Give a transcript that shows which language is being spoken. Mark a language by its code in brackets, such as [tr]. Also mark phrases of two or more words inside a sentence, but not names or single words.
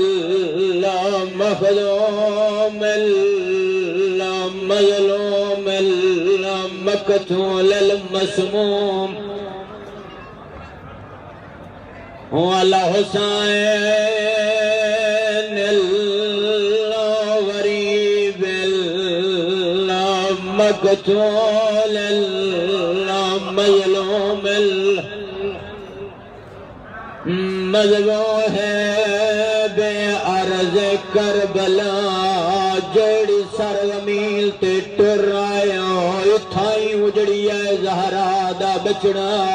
[ar] المخدوم المظلوم المقتول المسموم والحسين الغريب المقتول المظلوم المذبوح بأرض کربلا [pa] جڑی سرزمین تے ٹر آیا اتھائی اجڑی ہے زہرا دا بچڑا